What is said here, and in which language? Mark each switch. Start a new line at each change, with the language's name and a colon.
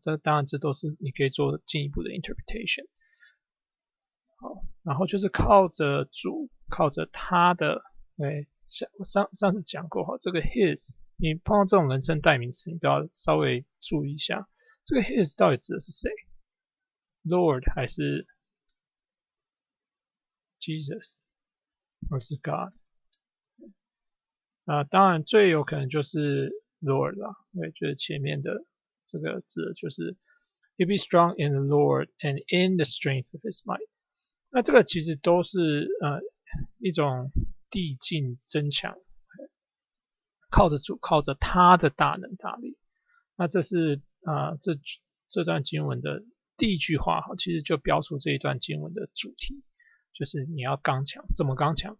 Chinese: 这当然这都是你可以做进一步的 interpretation。好，然后就是靠着主，靠着他的，我上次讲过这个 his， 你碰到这种人称代名词，你都要稍微注意一下，这个 his 到底指的是谁 ？Lord 还是 Jesus， 或是 God？当然最有可能就是 Lord 啦，就是前面的这个字就是
English: You be strong in the Lord and in the strength of his might。
Chinese: 那这个其实都是一种递进增强，靠着主，靠着他的大能大力。那这是这段经文的第一句话，其实就标出这一段经文的主题，就是你要刚强，怎么刚强？